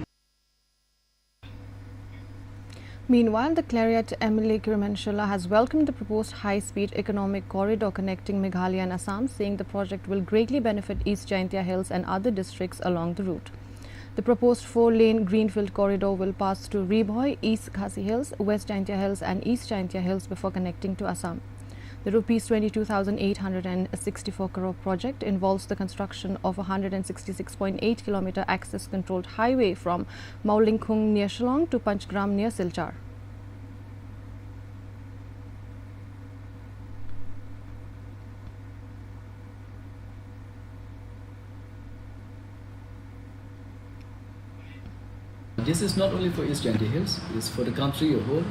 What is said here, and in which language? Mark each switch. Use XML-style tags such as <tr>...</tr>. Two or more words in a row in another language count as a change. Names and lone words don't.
<en>Meanwhile, the Clariot MLA Kirmanshala has welcomed the proposed high-speed economic corridor connecting Meghalaya and Assam, saying the project will greatly benefit East Jaintia Hills and other districts along the route. The proposed 4-lane greenfield corridor will pass through Ribhoi, East Khasi Hills, West Jaintia Hills and East Jaintia Hills before connecting to Assam. The Rs 22,864 crore project involves the construction of a 166.8 km access-controlled highway from Maulingkhung near Shillong to Panchgram near Silchar. This is not only for East Jaintia Hills, it's for the country as a whole.</en>